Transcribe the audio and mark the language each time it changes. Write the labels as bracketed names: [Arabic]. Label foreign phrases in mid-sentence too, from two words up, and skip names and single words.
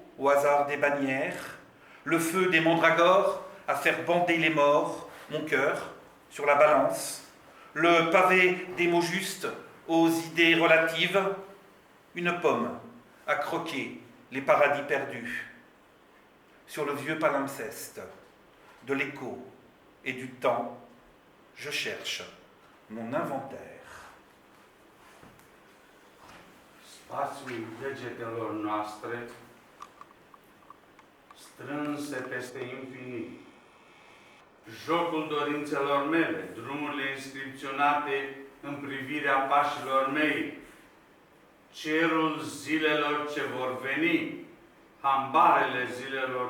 [French] au hasard des bannières, le feu des mandragores à faire bander les morts, mon cœur sur la balance, le pavé des mots justes aux idées relatives, une pomme à croquer les paradis perdus, sur le vieux palimpseste de l'écho et du temps, je cherche mon inventaire. [Romanian] Spațiul degetelor noastre strânse peste infinit. Jocul dorințelor mele, drumurile inscripționate în privirea pașilor mei, cerul zilelor ce vor veni, hambarele zilelor